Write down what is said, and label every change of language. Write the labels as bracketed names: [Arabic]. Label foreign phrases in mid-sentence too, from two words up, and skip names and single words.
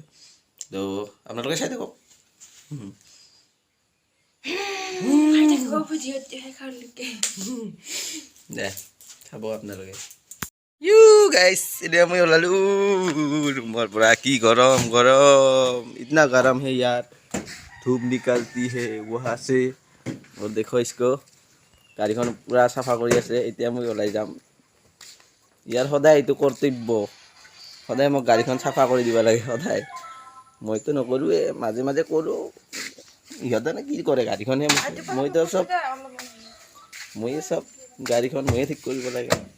[Assamese] তো আপোনালোকে চাই থাকক। দে চাব আপোনালোকে। গাইছ, এতিয়া মই ওলালোঁ ৰুমৰ পৰা। কি গৰম গৰম, [Hindi] इतना गरम है ইয়াৰ, धूप निकलती है वहाँ से। और देखो इसको, [Assamese] গাড়ীখন পূৰা চাফা কৰি আছে। এতিয়া মই ওলাই যাম। ইয়াৰ সদায় এইটো কৰ্তব্য, সদায় মোক গাড়ীখন চাফা কৰি দিব লাগে সদায়। মইতো নকৰোঁৱে, মাজে মাজে কৰোঁ। ইহঁতে কি কৰে, গাড়ীখনহে মইতো চব গাড়ীখন ময়ে ঠিক কৰিব লাগে।